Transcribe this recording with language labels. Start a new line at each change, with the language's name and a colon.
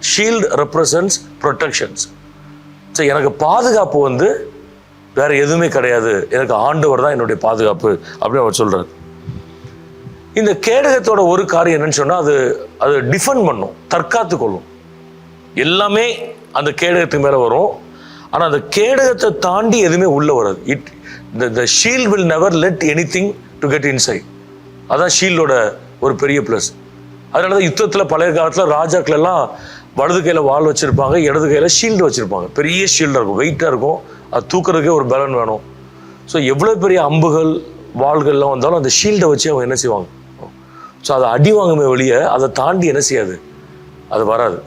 English: Shield represents protections.
Tamil: So எனக்கு பாதுகாப்பு வந்து வேற எதுவுமே கிடையாது, எனக்கு ஆண்டவர் தான் என்னுடைய பாதுகாப்பு அப்படின்னு அவர் சொல்றாரு. இந்த கேடகத்தோட ஒரு காரியம் என்னன்னு சொன்னால், அது டிஃபெண்ட் பண்ணும், தற்காத்து கொள்ளும். எல்லாமே அந்த கேடகத்துக்கு மேலே வரும், ஆனால் அந்த கேடகத்தை தாண்டி எதுவுமே உள்ளே வராது.
English: the shield will never let anything to get inside.
Tamil: அதான் ஷீல்டோட ஒரு பெரிய ப்ளஸ். அதனால தான் யுத்தத்தில் பழைய காலத்தில் ராஜாக்கள் எல்லாம் வலது கையில் வாள் வச்சுருப்பாங்க, இடது கையில் ஷீல்டு வச்சுருப்பாங்க. பெரிய ஷீல்டாக இருக்கும், வெயிட்டாக இருக்கும், அது தூக்குறதுக்கே ஒரு பலன் வேணும். ஸோ எவ்வளோ பெரிய அம்புகள் வாள்கள்லாம் வந்தாலும் அந்த ஷீல்டை வச்சு அவங்க என்ன செய்வாங்க, ஸோ அதை அடி வாங்குமே வெளியே அதை தாண்டி என்ன செய்யாது, அது வராது.